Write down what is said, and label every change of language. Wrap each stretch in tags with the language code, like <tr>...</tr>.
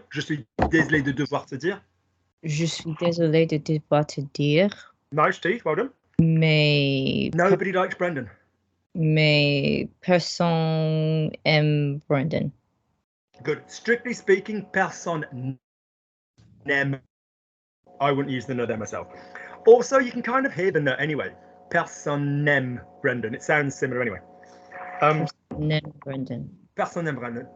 <fr>Je suis désolé de devoir te dire. Je suis désolée de devoir te dire.</fr> <en>Nice teeth, well done.</en> <fr>Mais</fr> <en>nobody likes Brendan.</en> <fr>Mais personne aime Brendan.</fr> <en>Good. Strictly speaking,</en> <fr>personne n'aime.</fr> <en>I wouldn't use the ne there myself. Also, you can kind of hear the ne anyway.</en> <fr>Personne n'aime Brendan.</fr> <en>It sounds similar anyway.</en> <fr>Personne n'aime Brendan. Personne n'aime Brendan.</fr>